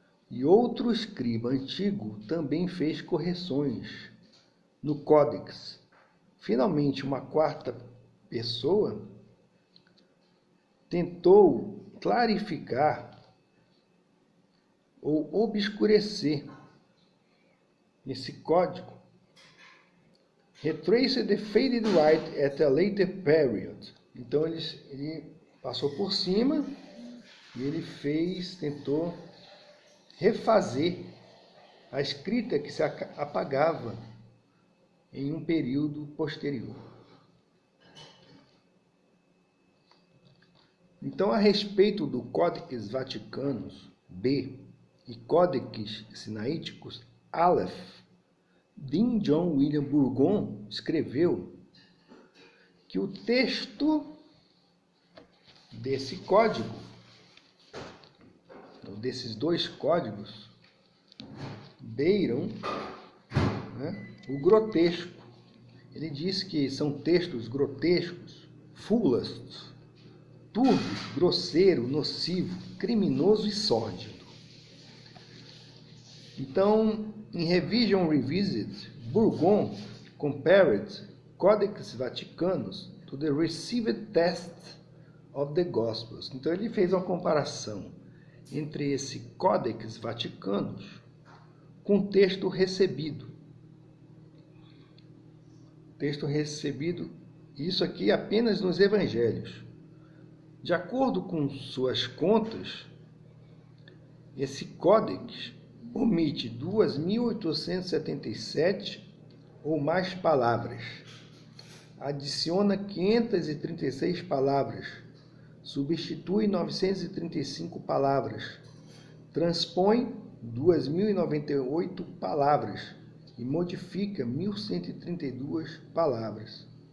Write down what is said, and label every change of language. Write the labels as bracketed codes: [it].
[pt] E outro escriba antigo também fez correções no códex. Finalmente, uma quarta pessoa tentou clarificar ou obscurecer esse código. [en] Retrace the faded writing at a later period. [pt] Então ele passou por cima e ele tentou refazer a escrita que se apagava em um período posterior. Então, a respeito do Codex Vaticanus B e Codex Sinaíticos Aleph, Dean John William Burgon escreveu que o texto desse código, desses 2 códigos, beiram o grotesco. Ele diz que são textos grotescos, fulastos, turvo, grosseiro, nocivo, criminoso e sórdido. Então, em [en] Revision Revisited, Burgon compared Codex Vaticanus to the received text of the Gospels. [pt] Então, ele fez uma comparação entre esse Codex Vaticanus com o texto recebido. Texto recebido, isso aqui apenas nos evangelhos. De acordo com suas contas, esse códex omite 2.877 ou mais palavras, adiciona 536 palavras, substitui 935 palavras, transpõe 2.098 palavras e modifica 1.132 palavras.